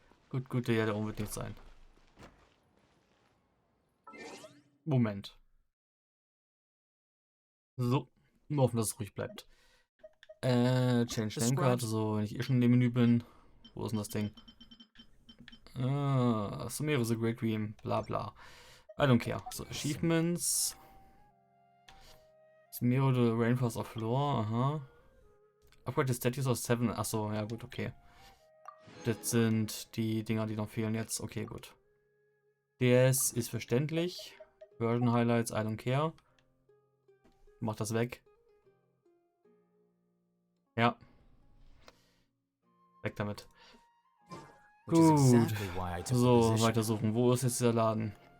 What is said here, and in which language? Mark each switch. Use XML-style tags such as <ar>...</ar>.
<de>Gut, ja, der wird nicht sein. Moment. So. Nur hoffen, dass es ruhig bleibt.</de> <en>Change Name Card.</en> <de>So, wenn ich schon in dem Menü bin. Wo ist denn das Ding?</de> <en>Sumero the Great Dream. Bla bla. I don't care. So, Achievements. Mirror the Rainforest of Lore, aha. Upgrade the Statues of 7.</en> <de>Achso, ja gut, okay. Das sind die Dinger, die noch fehlen jetzt. Okay, gut. DS ist verständlich.</de> <en>Version Highlights, I don't care.</en> <de>Mach das weg. Ja. Weg damit. Gut. So, weitersuchen. Wo ist jetzt der Laden?</de>